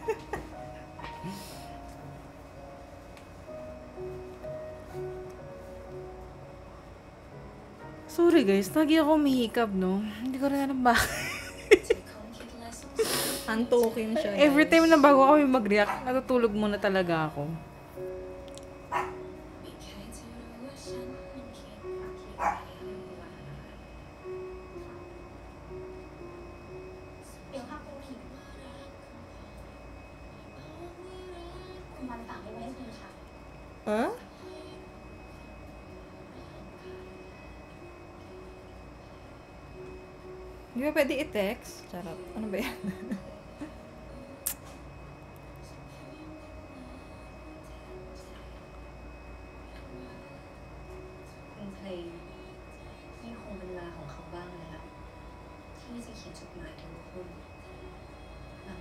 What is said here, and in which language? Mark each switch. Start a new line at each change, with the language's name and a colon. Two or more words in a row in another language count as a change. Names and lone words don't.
English: Sorry guys,
Filipino: lagi ako umihikab, no? Hindi ko rin alam ba. Antukin siya. Every guys. time na bago kami mag-react, natutulog muna talaga ako.
Thai: เดี๋ยวภาพปูผิดคุณวันฝากไว้ให้คุณค่ะ
Filipino: Huh? Di ba pwede i-text? Charot. Ano ba yan?
Thai: คุณเพลงนี่คงเป็นเวลาของเขาบ้างแล้วที่จะเขียนจดหมายถึงคุณ หลัง